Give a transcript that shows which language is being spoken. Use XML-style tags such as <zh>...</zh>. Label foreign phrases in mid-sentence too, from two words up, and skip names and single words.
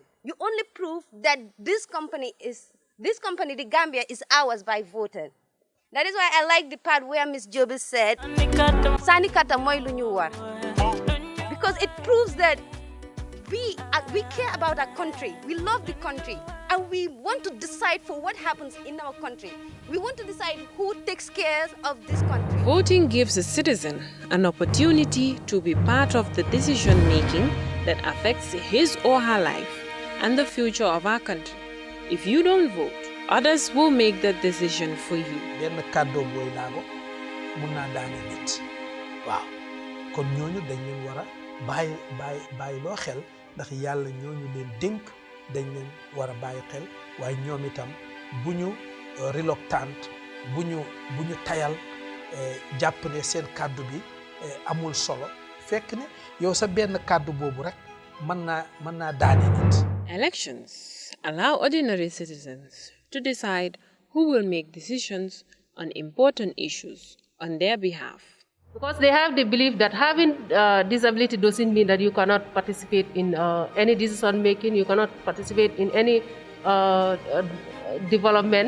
<en>You only prove that this company, the Gambia, is ours by voting. That is why I like the part where Ms. Jobi said,</en> <wo>"Sani kata moy lu ñu war,"</wo> <en>because it proves that we care about our country. We love the country, and we want to decide for what happens in our country. We want to decide who takes care of this country. Voting gives a citizen an opportunity to be part of the decision-making that affects his or her life and the future of our country. If you don't vote, others will make that decision for you.</en> <wo>benn kàddoo booy laago mun naa daane nit waaw kon ñooñu dañ leen war a bàyyi loo xel ndax yàlla ñooñu leen dénk dañ leen war a bàyyi xel waaye ñoom itam bu ñu reluctant bu ñu tayal jàpp ne seen kàddu bi amul solo fekk ne yow sa benn kàddu boobu rek mën naa daane nit.</wo> <en>Elections allow ordinary citizens to decide who will make decisions on important issues on their behalf. Because they have the belief that having disability doesn't mean that you cannot participate in any decision making, you cannot participate in any development.</en>